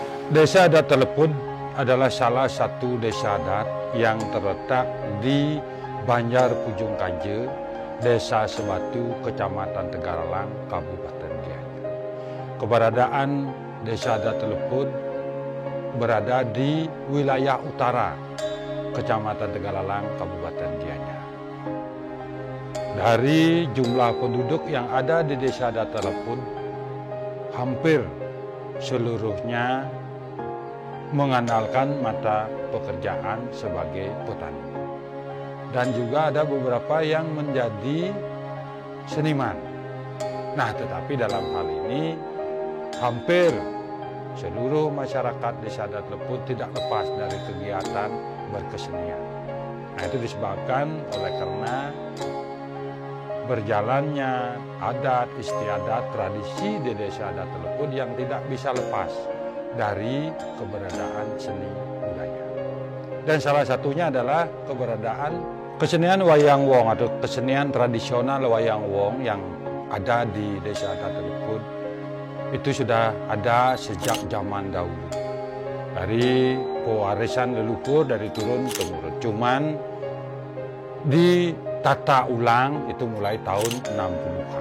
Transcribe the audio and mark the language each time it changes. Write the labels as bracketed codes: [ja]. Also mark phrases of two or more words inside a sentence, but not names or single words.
[id] Desa Adat Telepon adalah salah satu desa adat yang terletak di Banjar Pujung Kanje, Desa Sebatu, Kecamatan Tegaralang, Kabupaten Gianyar. Keberadaan Desa Adat Telepon berada di wilayah utara Kecamatan Tegaralang, Kabupaten Gianyar. Dari jumlah penduduk yang ada di Desa Adat Telepon, hampir seluruhnya mengandalkan mata pekerjaan sebagai petani. Dan juga ada beberapa yang menjadi seniman. Nah, tetapi dalam hal ini hampir seluruh masyarakat Desa Adat Telepon tidak lepas dari kegiatan berkesenian. Nah, itu disebabkan oleh karena berjalannya adat istiadat tradisi di Desa Adat Telepon yang tidak bisa lepas dari keberadaan seni budaya. Dan salah satunya adalah keberadaan kesenian wayang wong atau kesenian tradisional wayang wong yang ada di Desa Adat Telepon. Itu sudah ada sejak zaman dahulu. Dari pewarisan leluhur dari turun temurun. Cuman ditata ulang itu mulai tahun 60-an.